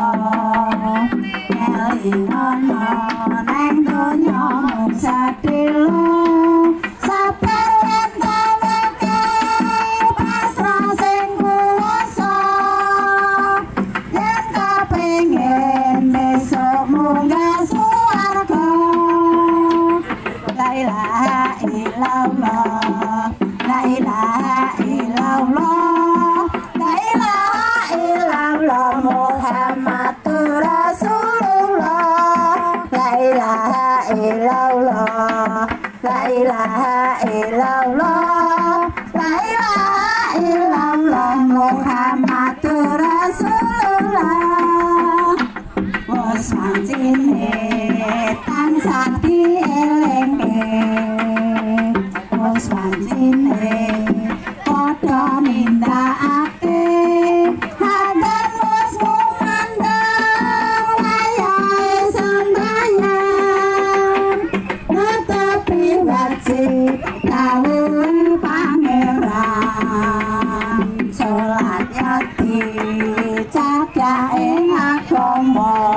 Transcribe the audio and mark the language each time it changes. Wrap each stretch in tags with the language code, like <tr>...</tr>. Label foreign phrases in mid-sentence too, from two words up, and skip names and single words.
<jv>elingono neng donya mung sadelo sabar lan tawakal pasrah sing kuwasa yen kapengin besok munggah swarga</jv> <ar>لا إله إلا الله لا إله إلا الله محمد رسول الله لا إله إلا الله لا إله إلا الله لا إله إلا الله محمد رسول الله</ar> <jv>wis mancine tansah dielengke wis mancine padha nindakake dawuhe pangeran salat yakti cagake agama</jv>